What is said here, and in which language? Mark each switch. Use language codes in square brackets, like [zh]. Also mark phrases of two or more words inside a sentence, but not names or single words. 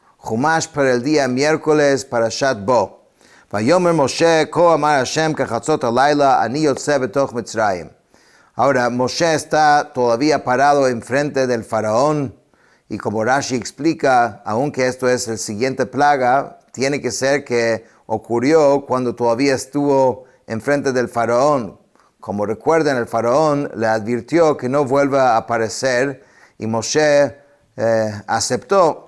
[es] Jumash para el día miércoles, Parashat Bo. [he] ויאמר משה כה אמר השם כחצות הלילה אני יוצא בתוך מצרים. [es] Ahora, Moshe está todavía parado enfrente del faraón, y como Rashi explica, aunque esto es el siguiente plaga, tiene que ser que ocurrió cuando todavía estuvo enfrente del faraón. Como recuerden, el faraón le advirtió que no vuelva a aparecer, y Moshe aceptó.